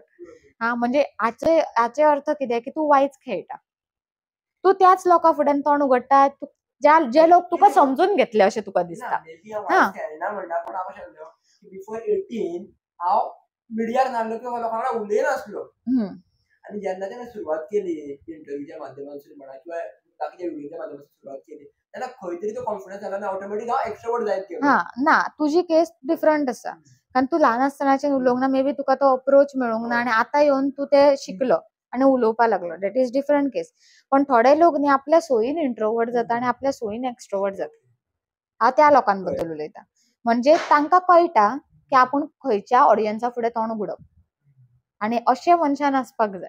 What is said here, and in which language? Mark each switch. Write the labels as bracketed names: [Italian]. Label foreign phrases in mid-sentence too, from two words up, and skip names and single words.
[Konkani] म्हणजे हाचे अर्थ कितें की तूं वायज खेळटा. तूं त्याच लोकां फुड्यान तोंड उगडटा जे लोक तुका समजून घेतले अशें तुका दिसता. बिफोर 18 हांव मिडियार नासलो किंवा लोकां वांगडा उलयनासलो आणि [Marathi] ज्यांना त्याने सुरुवात केली इंटरव्ह्यूच्या माध्यमातून म्हणा किंवा बाकीच्या व्हिडिओच्या माध्यमातून सुरुवात केली त्यांना [Konkani] खंयतरी तो कॉन्फिडन्स आला ना ऑटोमॅटिक हांव एक्स्ट्रोवर्ट जायत गेलो. हा ना तुझी केस डिफरंट आसा कारण तू ल्हान आसतनाचे उलोवंक ना [English] maybe [Konkani] तुका तो अप्रोच मेळूंक ना आणि आता येवन तू ते शिकलो आणि उलोवपाक लागलो [English] that is different case. [Konkani] पण थोडे लोक न्ही आपल्या सोयीन इंट्रोवर्ट जाता आणि आपल्या सोयीन एक्स्ट्रोवर्ट जाता. हांव त्या लोकांबद्दल उलयतां. म्हणजे तांकां कळटा की आपूण खंयच्या ऑडियन्सा फुडें तोंड उगडप आणि अशे मनशान आसपाक जाय.